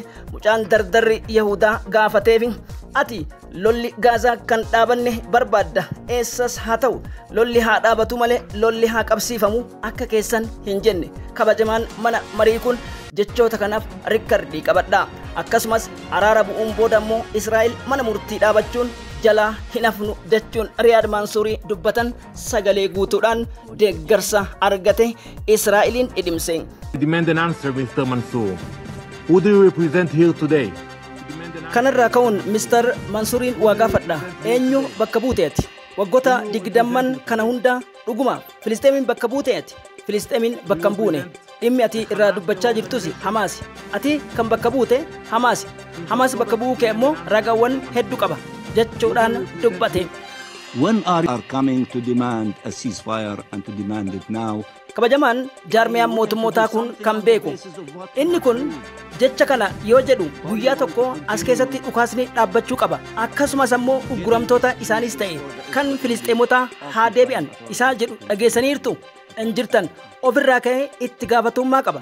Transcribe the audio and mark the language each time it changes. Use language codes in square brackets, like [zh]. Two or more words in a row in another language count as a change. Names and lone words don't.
[om] mucaan dardarri Yahudaa gaafateef ati lolli Gaazaa kan dhaabanne barbaadda eessas haa ta'u lolli haa dhaabatu malee lolli haa qabsiifamu akka keessan hin jenne kabajamaan mana marii kun jechoota kanaaf rikkardii qabadha akkasumas araara bu'uun booda immoo Israa'el mana murtii dhaabachuun jalaa hin hafnu jechuun Riyaad Mansuurii dubbatan sagalee guutuudhaan deeggarsa argate Israa'eliin idimse. [en] Demand an answer, Mr. Mansour. Who do you represent here today? [om] kanarraa ka'uun Mr. Mansuuriin waa gaafadha eenyu bakka buuteeti waggoota 20 kana hunda dhuguma Filisxeemiin bakka buuteeti Filisxeemiin bakka buune dhimmi ati irraa dubbachaa jirtus Hamaasi ati kan bakka buute Hamaas bakka bu'uu kee immoo ragaawwan hedduu qaba jechuudhaan dubbate. [en] When are coming to demand a ceasefire and to demand it now? [om] kabajamaan jaarmiyaan mootummootaa kun kan beeku inni kun jecha kana yoo jedhu guyyaa tokko as keessatti dhukaasni dhaabbachuu qaba akkasumas ammoo ugguramtoota isaanis ta'e kan Filisxeemota haa deebi'an isaa jedhu dhageessaniirtu injirtan ofirraa ka'ee itti gaafatummaa qaba.